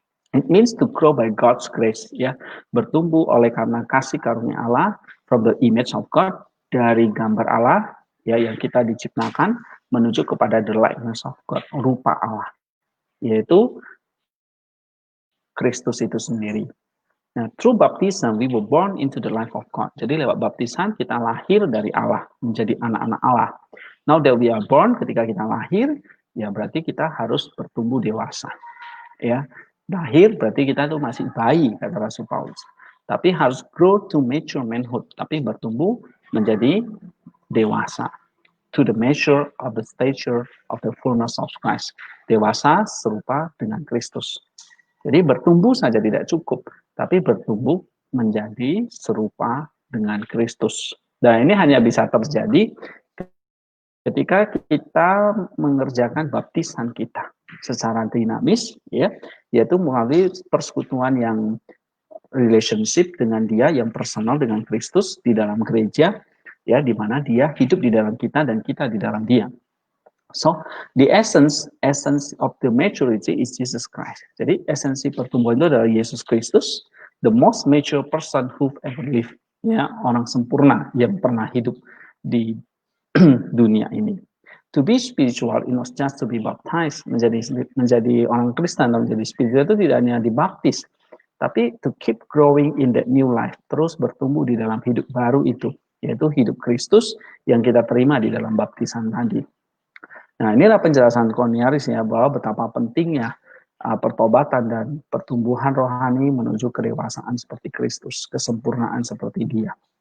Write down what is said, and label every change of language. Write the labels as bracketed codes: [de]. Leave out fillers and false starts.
[en] It means to grow by God's grace, ya. [id] Bertumbuh oleh karena kasih karunia Allah, from the image of God, dari gambar Allah, ya, yang kita diciptakan menuju kepada the likeness of God, rupa Allah, yaitu Kristus itu sendiri. [en] Nah, through baptism, we were born into the life of God. [id] Jadi lewat baptisan kita lahir dari Allah, menjadi anak-anak Allah. Now that we are born, ketika kita lahir, ya berarti kita harus bertumbuh dewasa. Ya, lahir berarti kita tuh masih bayi, kata Rasul Paulus. Tapi harus grow to mature manhood, tapi bertumbuh menjadi dewasa. [en] To the measure of the stature of the fullness of Christ. [id] Dewasa serupa dengan Kristus. Jadi bertumbuh saja tidak cukup, tapi bertumbuh menjadi serupa dengan Kristus. Dan ini hanya bisa terjadi ketika kita mengerjakan baptisan kita secara dinamis, ya, yaitu melalui persekutuan yang relationship dengan Dia, yang personal dengan Kristus di dalam gereja, ya, di mana Dia hidup di dalam kita dan kita di dalam Dia. [en] So, the essence of the maturity is Jesus Christ. Jadi, esensi pertumbuhan itu adalah Yesus Kristus, the most mature person who ever lived. [id] Ya, orang sempurna yang pernah hidup di dunia ini. [en] To be spiritual, it not just to be baptized. [id] Menjadi orang Kristen atau menjadi spiritual itu tidak hanya dibaptis, tapi to keep growing in that new life, terus bertumbuh di dalam hidup baru itu, yaitu hidup Kristus yang kita terima di dalam baptisan tadi. Nah, inilah penjelasan Cornelius ya, bahwa betapa pentingnya pertobatan dan pertumbuhan rohani menuju kedewasaan seperti Kristus, kesempurnaan seperti Dia.